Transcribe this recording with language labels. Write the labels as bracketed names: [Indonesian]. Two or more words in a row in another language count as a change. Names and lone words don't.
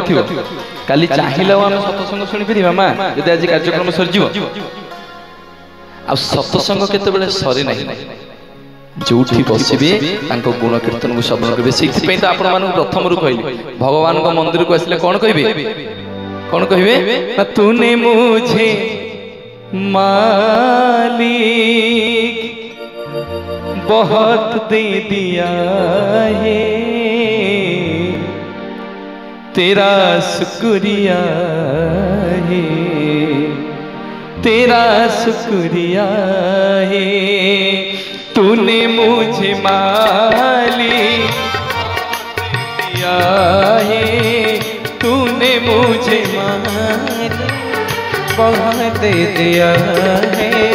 [Odia] ଥିବ କାଲି ଚାହିଁଲେ ଆମେ ସତ୍ସଙ୍ଗ ଶୁଣିପାରିବା ମା ଯଦି ଆଜି କାର୍ଯ୍ୟକ୍ରମ ସରିଯିବ ଆଉ ସତ୍ସଙ୍ଗ କେତେବେଳେ ସରେ ନାହିଁ ଯୋଉଠି ବସିବେ ତାଙ୍କ ଗୁଣ କୀର୍ତ୍ତନକୁ ଶ୍ରବଣ କରିବେ ସେଇଥିପାଇଁ ତ ଆପଣମାନଙ୍କୁ ପ୍ରଥମରୁ କହିଲି ଭଗବାନଙ୍କ ମନ୍ଦିରକୁ ଆସିଲେ କଣ କହିବେ [Hindi] तूने मुझे मालिक बहुत दे दिया है तेरा शुक्रिया है तेरा शुक्रिया है तूने मुझे मालिक दिया है तूने मुझे मालिक बहुत दे दिया है